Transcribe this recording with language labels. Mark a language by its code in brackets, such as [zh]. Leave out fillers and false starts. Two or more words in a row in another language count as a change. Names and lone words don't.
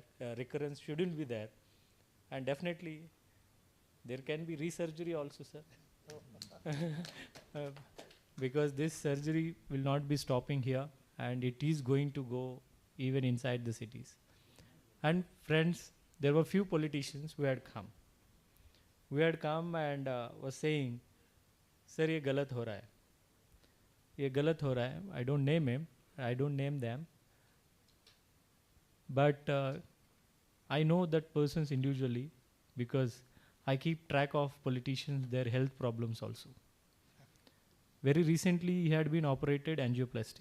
[en] Recurrence shouldn't be there, and definitely there can be resurgery also, sir. Because this surgery will not be stopping here, and it is going to go even inside the cities. And friends, there were few politicians who had come. We had come and was saying, sir, [hi] ये गलत हो रहा है. ये गलत हो रहा है. [en] I don't name him. I don't name them. But I know that persons individually, because I keep track of politicians, their health problems also. Very recently, he had been operated angioplasty.